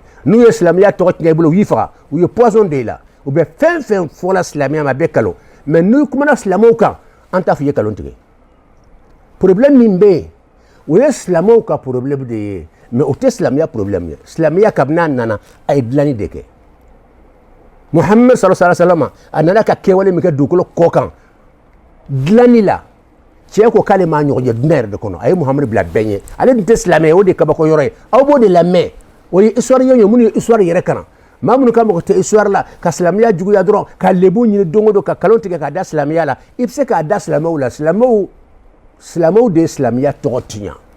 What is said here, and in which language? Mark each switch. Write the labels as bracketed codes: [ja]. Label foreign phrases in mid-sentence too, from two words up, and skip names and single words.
[bm] n'u ye silamɛya tɔgɔ tiɲɛ i bolo u y'i faga u ye poison de i la u bɛ fɛn fɛn fɔla silamɛya ma a bɛ kalon mais n'u kumana silamɛw kan an t'a fɔ i ye kalon tigɛ problème min bɛ yen o ye silamɛw ka problème de ye mais o tɛ silamɛya problème ye silamɛya kabini a nana a ye dilanni de kɛ muhammed [ar] صلى الله عليه و [bm] sallam a nana ka kɛwale min kɛ dugukolo kɔ kan dilanni la cɛ ko k'ale m'a ɲɔgɔn ye dunan yɛrɛ de kɔnɔ a ye muhamadu bila bɛɛ ɲɛ ale dun tɛ silamɛ ye o de ye kabako yɔrɔ ye aw b'o de lamɛn o ye histoire ye minnu ye histoire yɛrɛ kalan maa minnu ka mɔgɔ tɛ histoire la ka silamɛya juguya dɔrɔn ka lebu ɲini don o don ka kalon tigɛ k'a da silamɛya la i bɛ se k'a da silamɛw la silamɛw de ye silamɛya tɔgɔ tiɲɛ